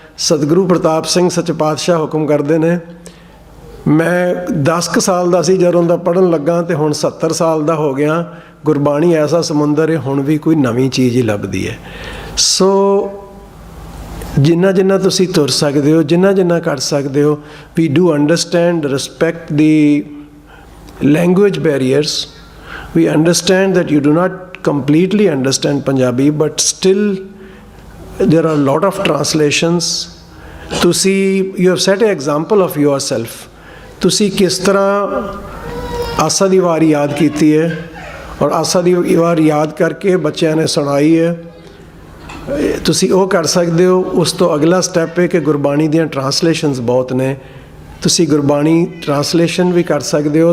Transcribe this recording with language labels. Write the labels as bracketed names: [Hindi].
[Punjabi] ਸਤਿਗੁਰੂ ਪ੍ਰਤਾਪ ਸਿੰਘ ਸੱਚੇ ਪਾਤਸ਼ਾਹ ਹੁਕਮ ਕਰਦੇ ਨੇ, ਮੈਂ 10 ਕੁ ਸਾਲ ਦਾ ਸੀ ਜਦੋਂ ਦਾ ਪੜ੍ਹਨ ਲੱਗਾ ਅਤੇ ਹੁਣ 70 ਸਾਲ ਦਾ ਹੋ ਗਿਆ। ਗੁਰਬਾਣੀ ਐਸਾ ਸਮੁੰਦਰ ਹੈ, ਹੁਣ ਵੀ ਕੋਈ ਨਵੀਂ ਚੀਜ਼ ਹੀ ਲੱਭਦੀ ਹੈ। ਸੋ ਜਿੰਨਾ ਜਿੰਨਾ ਤੁਸੀਂ ਤੁਰ ਸਕਦੇ ਹੋ, ਜਿੰਨਾ ਜਿੰਨਾ ਕਰ ਸਕਦੇ ਹੋ, [English] We do understand, respect the language barriers. We understand that you do not completely understand Punjabi, but still there are a lot of translations. [Punjabi] ਤੁਸੀਂ [English] You have set a example of yourself. [Punjabi] ਤੁਸੀਂ ਕਿਸ ਤਰ੍ਹਾਂ ਆਸਾ ਦੀ ਵਾਰ ਯਾਦ ਕੀਤੀ ਹੈ ਔਰ ਆਸਾ ਦੀ ਵਾਰ ਯਾਦ ਕਰਕੇ ਬੱਚਿਆਂ ਨੇ ਸੁਣਾਈ ਹੈ। ਤੁਸੀਂ ਉਹ ਕਰ ਸਕਦੇ ਹੋ। ਉਸ ਤੋਂ ਅਗਲਾ ਸਟੈਪ ਹੈ ਕਿ ਗੁਰਬਾਣੀ ਦੀਆਂ ਟਰਾਂਸਲੇਸ਼ਨਸ ਬਹੁਤ ਨੇ, ਤੁਸੀਂ ਗੁਰਬਾਣੀ ਟਰਾਂਸਲੇਸ਼ਨ ਵੀ ਕਰ ਸਕਦੇ ਹੋ।